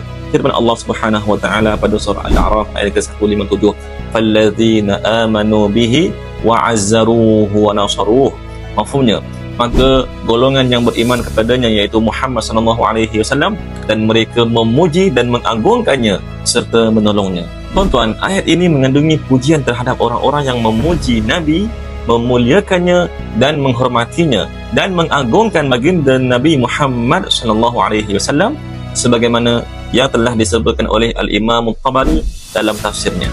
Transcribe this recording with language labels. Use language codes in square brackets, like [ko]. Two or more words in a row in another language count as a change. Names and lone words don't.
[ms] Firman Allah [ar] سبحانه وتعالى [ms] pada surah Al-A'raf ayat ke-157, [ar] "فالذين آمنوا به وعزروه ونصروه." [ms] Mafhumnya, maka golongan yang beriman kepadanya iaitu Muhammad [ar] صلى الله عليه وسلم, [ms] dan mereka memuji dan mengagungkannya serta menolongnya. Tuan-tuan, ayat ini mengandungi pujian terhadap orang-orang yang memuji Nabi, memuliakannya dan menghormatinya dan mengagungkan baginda Nabi Muhammad [ar] صلى الله عليه وسلم, [ms] sebagaimana yang telah disebutkan oleh Al-Imam At-Tabari dalam tafsirnya.